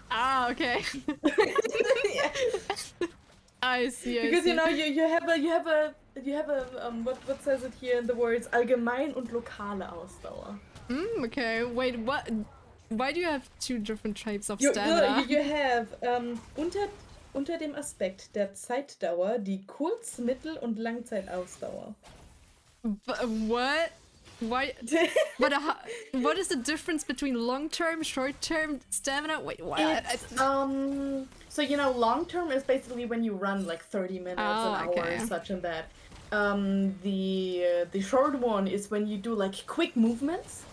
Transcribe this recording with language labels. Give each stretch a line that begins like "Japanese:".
English: Ah, okay. Yeah. I see. Because you know you have a what says it here in the words
German: allgemein und lokale Ausdauer.
English: Okay. Wait, what? Why do you have two different types of stamina? You have
German: unter dem Aspekt der Zeitdauer die Kurz-, Mittel- und Langzeitausdauer.
English: What? Why? But what is the difference between long-term, short-term stamina? Wait, what? So you know, long-term is basically when you run like 30 minutes, an hour, such and that. The short one is when you do like quick movements.